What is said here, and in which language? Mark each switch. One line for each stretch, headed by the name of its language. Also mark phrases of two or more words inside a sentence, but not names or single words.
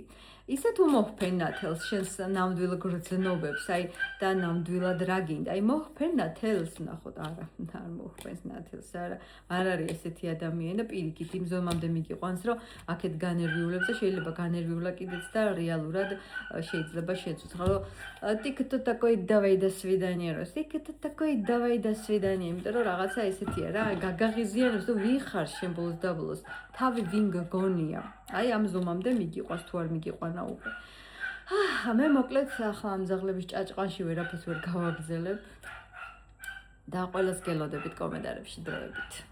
Georgian: ისე თუ მოჰფენ ნათელს შენს ნამდვილ გრძნობებს, აი და ნამდვილად რა გინდა, აი მოჰფენ ნათელს, ნახოთ, არა, არ მოჰფენს ნათელს, არა არის ესეთი ადამიანი და პირიქით იმ ზომამდე მიგიყვანს, რომ აქეთ განერვიულებს და შეიძლება განერვიულა კიდეც და რეალურად შეიძლება შეცვლა, რომ
Russian: тик-то такой давай до свидания,
Georgian: რო
Russian: тик-то такой давай до свидания,
Georgian: იმიტომ რომ რაღაცა ესეთია რა, გაგაღიზიანებს და ვიხარ შენ ბოლოს და ბოლოს თავი ვინ გგონია. აი ამ ზომამდე მიგიყვანს თუ არ მიგიყვანა უკვე. მე მოკლედ ახლა ამ ზაღლების ჭაჭყანში ვერაფერს ვერ გავაგზელებ. და ყველას გელოდებით კომენტარებში დროებით.